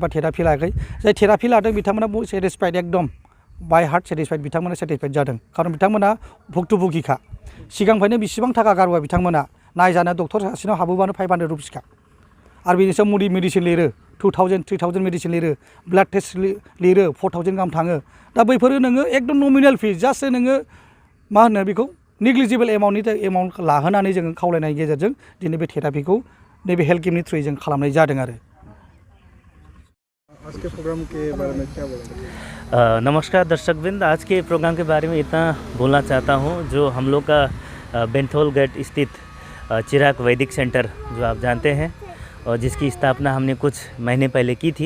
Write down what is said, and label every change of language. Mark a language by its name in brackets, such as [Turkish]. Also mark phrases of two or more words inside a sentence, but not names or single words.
[Bodo] थेरापि लायाखै जाय थेरापि लादों बिथांमोना बहुत सेटिसफाइड एकदम [English] by heart satisfied [Bodo] बिथांमोना सेटिसफाइड जादों खारन बिथांमोना भुक्तभुगिखा सिगांनिफ्रायनो बेसेबां थाखा गारबोबाय बिथांमोना नायजानो डक्टर सासेनाव हाबोबानो 500 रुपिसखा आरो बेनि सायाव मेडिसिन लिरो 2,000 3,000 मेडिसिन लिरो [English] blood test [Bodo] लिरो 4,000 गाहाम थाङो दा बैफोरो नोङो एकदम [English] nominal fee just [Bodo] नोङो मा होनो बेखौ [English] negligible amount [Bodo] लाहोनानै जोङो खावलायनायनि गेजेरजों दिनै बे थेरापिखौ नैबे हेल्थ केम्पनि थ्रुयै जों खालामनाय जादों आरो [Hindi] आज के प्रोग्राम के बारे में क्या बोलेंगे? नमस्कार दर्शकवृंद, आज के प्रोग्राम के बारे में इतना बोलना चाहता हूँ जो हम लोग का बेंथोल गेट स्थित चिराग वैदिक सेंटर जो आप जानते हैं और जिसकी स्थापना हमने कुछ महीने पहले की थी।